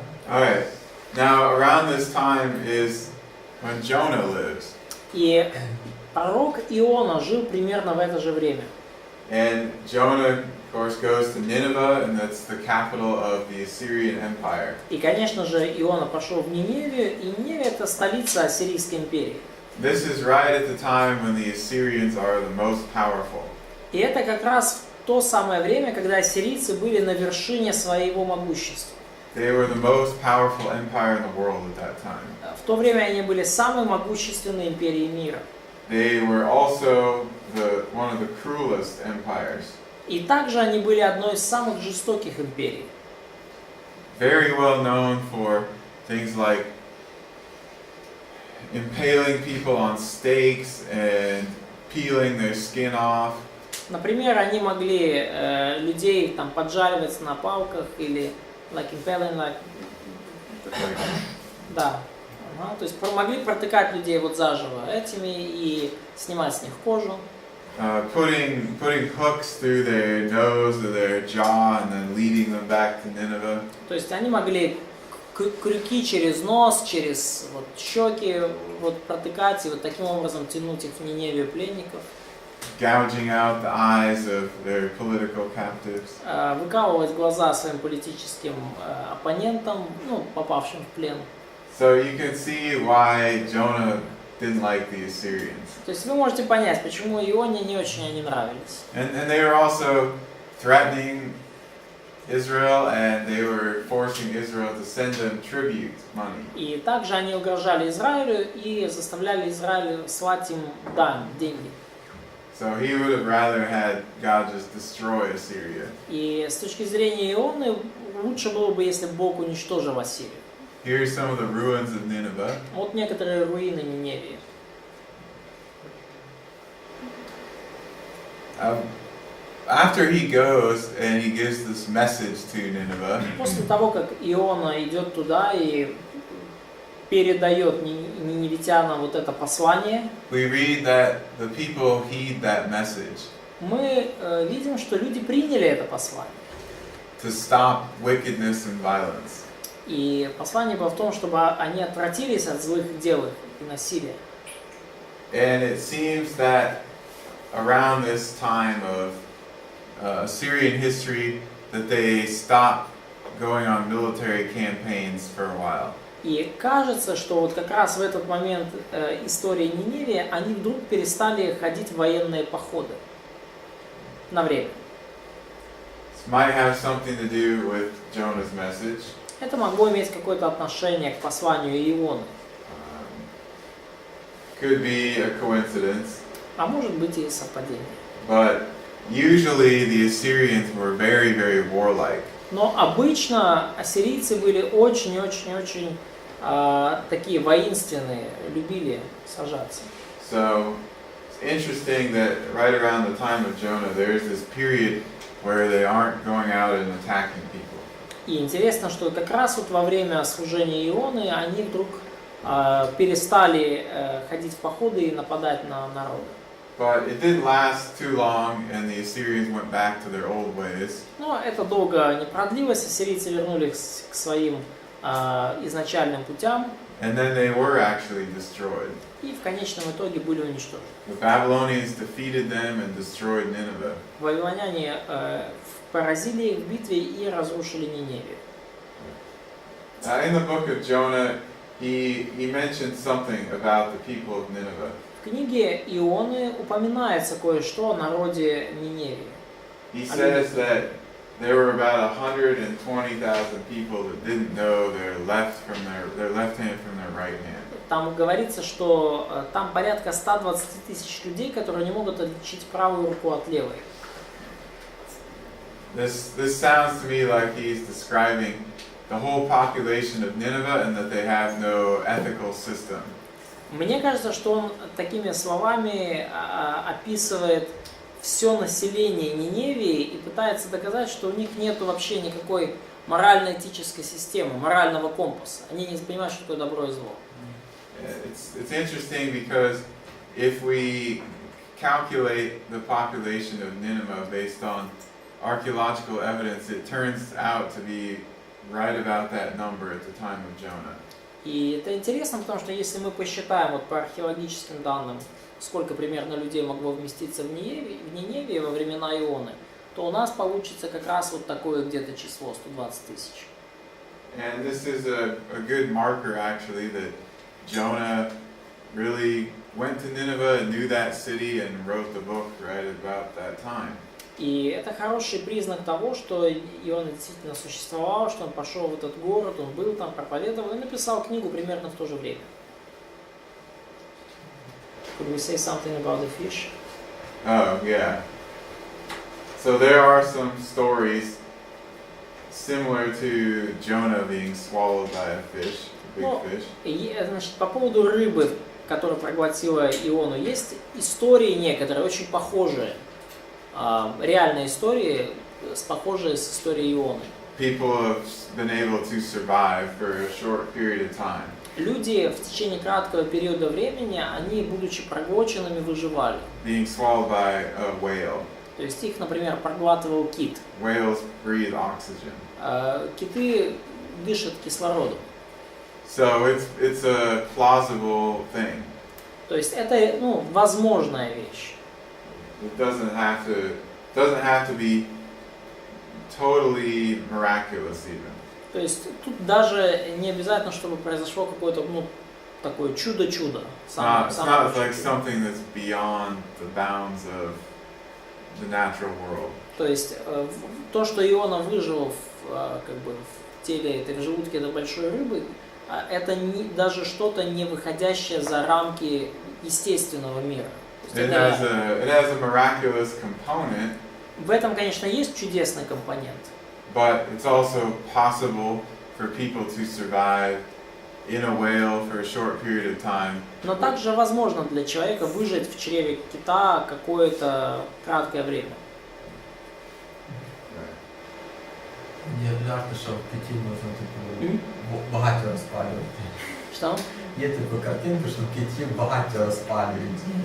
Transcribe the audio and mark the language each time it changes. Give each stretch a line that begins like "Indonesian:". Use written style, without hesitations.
English: Alright, now around this time is when Jonah lives.
Russian: И пророк Иона жил примерно в это же время.
English: And Jonah, of course, goes to Nineveh, and that's the capital of the Assyrian Empire.
Russian: И, конечно же, Иона пошел в Ниневию, и Ниневия это столица Ассирийской империи.
English: This is right at the time when the Assyrians are the most powerful.
Russian: И это как раз в то самое время, когда ассирийцы были на вершине своего могущества.
English: They were the most powerful empire in the world at that time.
Russian: В то время они были самой могущественной империей мира.
English: They were also one of the cruelest empires.
Russian: И также они были одной из самых жестоких империй.
English: Very well known for things like impaling people on stakes and peeling their skin off.
Russian: Например, они могли людей там поджаривать на палках или
English: like impaling, like,
Russian: да. Ага, то есть могли протыкать людей вот заживо этими и снимать с них кожу.
English: Putting hooks through their nose or their jaw and then leading them back to Nineveh.
Russian: То есть они могли крюки через нос, через вот щеки вот протыкать и вот таким образом тянуть их в Ниневию пленников.
English: Gouging out the eyes of their political captives.
Russian: Выкалывать глаза своим политическим оппонентам, ну, попавшим в плен.
English: So you can see why Jonah didn't like the Assyrians.
Russian: То есть вы можете понять, почему Ионе не очень они нравились.
English: And they were also threatening Israel, and they were forcing Israel to send them tribute money.
Russian: И также они угрожали Израилю и заставляли Израиль слать им дань, деньги.
English: So he would have rather had God just destroy Assyria.
Russian: И с точки зрения Ионы лучше было бы, если Бог уничтожил Ассирию.
English: Here's some of the ruins of Nineveh.
Russian: Вот некоторые руины Ниневии.
English: After he goes and he gives this message to Nineveh,
Russian: После того, как Иона идет туда и передает ниневитянам вот это послание,
English: we read that the people heed that message
Russian: мы видим, что люди приняли это послание.
English: to stop wickedness and violence.
Russian: И послание было в том, чтобы они отвратились от злых дел и насилия.
English: And it seems that around this time of Assyrian history, that they stopped going on military campaigns for a while.
Russian: И кажется, что вот как раз в этот момент истории Ниневии они вдруг перестали ходить в военные походы на время.
English: This might have something to do with Jonah's message.
Russian: Это могло иметь какое-то отношение к посланию Ионы,
English: Could be a coincidence,
Russian: а может быть и совпадение.
English: but usually the Assyrians were very, very warlike.
Russian: Но обычно ассирийцы были очень-очень-очень такие воинственные, любили сражаться.
English: So it's interesting that right around the time of Jonah, there's this period where they aren't going out and attacking people.
Russian: И интересно, что как раз вот во время служения Ионы они вдруг перестали ходить в походы и нападать на народы.
English: But it didn't last too long, and the Assyrians went back to their old ways.
Russian: Но это долго не продлилось, ассирийцы вернулись к своим изначальным путям
English: And then they were actually destroyed.
Russian: и в конечном итоге были уничтожены.
English: The Babylonians defeated them and destroyed Nineveh.
Russian: Вавилоняне поразили их в битве и разрушили Ниневию.
English: In the book of Jonah, he mentioned something about the people of Nineveh.
Russian: В книге Ионы упоминается кое-что о народе Ниневии.
English: He says that there were about 120,000 people that didn't know their left hand from their right hand.
Russian: Там говорится, что там порядка 120 тысяч людей, которые не могут отличить правую руку от левой.
English: This sounds to me like he's describing the whole population of Nineveh and that they have no ethical system.
Russian: Мне кажется, что он такими словами описывает все население Ниневии и пытается доказать, что у них нет вообще никакой морально-этической системы, морального компаса. Они не понимают, что такое добро и зло.
English: It's interesting because if we calculate the population of Nineveh based on archaeological evidence, it turns out to be right about that number at the time of Jonah.
Russian: И это интересно, потому что если мы посчитаем вот по археологическим данным, сколько примерно людей могло вместиться в Ниневии во времена Ионы, то у нас получится как раз вот такое где-то число, 120 тысяч.
English: And this is a good marker actually that Jonah really went to Nineveh and knew that city and wrote the book right about that time.
Russian: И это хороший признак того, что Иона действительно существовал, что он пошел в этот город, он был там, проповедовал и написал книгу примерно в то же время.
English: Could we say something about the fish? Oh, yeah. So there are some stories similar to Jonah being swallowed by a fish, a big fish.
Russian: И, значит, по поводу рыбы, которая проглотила Иону, есть истории некоторые, очень похожие. Реальные истории, похожие с историей Ионы.
English: People have been able to survive for a short period of time.
Russian: Люди в течение краткого периода времени, они, будучи проглоченными, выживали.
English: Being swallowed by a whale.
Russian: То есть их, например, проглатывал кит.
English: Whales breathe oxygen.
Russian: Киты дышат кислородом.
English: So it's a plausible thing.
Russian: То есть это, ну, возможная вещь.
English: It doesn't have to be totally miraculous even.
Russian: То есть тут даже не обязательно, чтобы произошло какое-то, ну, такое чудо-чудо.
English: It's not like something that's beyond the bounds of the natural world.
Russian: То есть то, что Иона выжил как бы в теле этой, в желудке этой большой рыбы, это даже что-то не выходящее за рамки естественного мира.
English: It has a miraculous component,
Russian: в этом, конечно, есть чудесный компонент.
English: but it's also possible for people to survive in a whale for a short period of time.
Russian: Но также возможно для человека выжить в чреве кита какое-то краткое время.
Ukrainian: Неоднозначно, що в киті можна типу багато розпалювати.
Russian: Что?
Ukrainian: Є таку картинку, що в киті багато розпалюють.